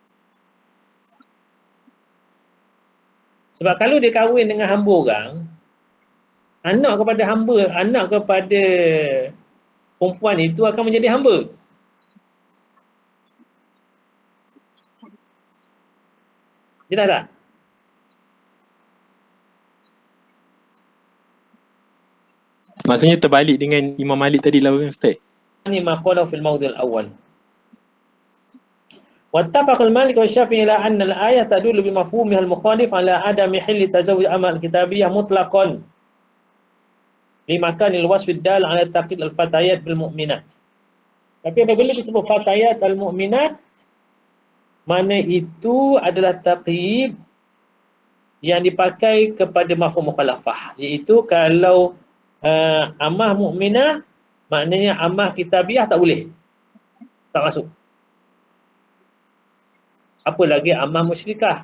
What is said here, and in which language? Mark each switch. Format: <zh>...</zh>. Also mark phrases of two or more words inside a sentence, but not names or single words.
<ms>Sebab kalau dia kahwin dengan hamba orang, anak kepada hamba, anak kepada perempuan itu akan menjadi hamba. Jelas tak? Maksudnya terbalik dengan Imam Malik tadi lah Ustaz.</ms> <ar>Ini مقالة في الموضع الأول. واتفق مالك والشافعي إلى أن الآية تدل بمفهومها المخالف على عدم حل تزوج الأمة الكتابية مطلقا لمكان الوصف الدال على تقييد الفتيات بالمؤمنات.</ar> <ms>Tapi apabila disebut</ms> <ar>الفتيات المؤمنات,</ar> <ms>mana itu adalah taqyid yang dipakai kepada</ms> <ar>مفهوم مخالفة,</ar> <ms>iaitu kalau amah mukminah, maknanya amah kitabiah tak boleh, tak masuk. Apa lagi amah musyrikah?</ms>